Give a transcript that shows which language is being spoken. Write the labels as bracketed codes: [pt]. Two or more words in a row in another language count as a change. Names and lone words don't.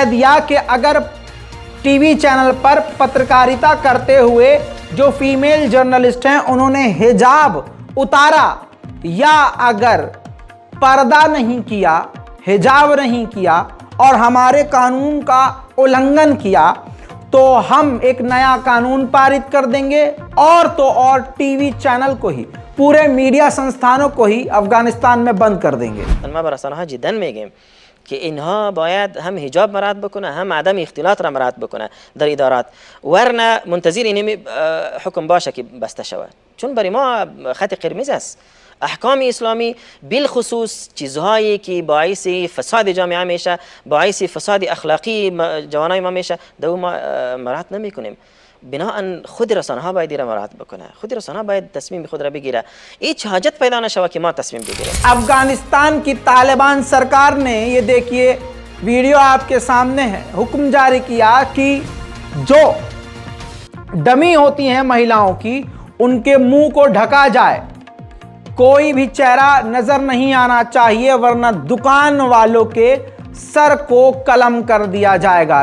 [hi] दिया कि अगर [en] TV channel [hi] पर पत्रकारिता करते हुए जो [en] female journalist [hi] हैं उन्होंने हिजाब उतारा या अगर पर्दा नहीं किया, हिजाब नहीं किया और हमारे कानून का उल्लंघन किया, तो हम एक नया कानून पारित कर देंगे, और तो और [en] TV channel [hi] को ही, पूरे मीडिया संस्थानों को ही अफगानिस्तान में बंद कर देंगे। [fa] ما برسانه‌ها جدا میگیم که اینها باید هم حجاب مراعات بکنه، هم عدم اختلاط را مراعات بکنه در ادارات، ورنه منتظر این حکم باشه که بسته شود، چون برای ما خط قرمز است. احکام اسلامی بالخصوص چیزهایی که باعث فساد جامعه میشه، باعث فساد اخلاقی جوانای ما میشه، دو ما مراعات نمیکنیم. بناهن خود رسانه ها باید مراعات بکنه، خود رسانه ها باید تصمیم خود را بگیره، هیچ حاجت پیدا نشود که ما تصمیم بگیریم. [hi] अफगानिस्तान की तालिबान सरकार ने, ये देखिए वीडियो आपके सामने है, हुक्म जारी किया कि जो डमी होती हैं महिलाओं की, उनके मुंह को ढका जाए, कोई भी चेहरा नजर नहीं आना चाहिए, वरना दुकान वालों के सर को कलम कर दिया जाएगा।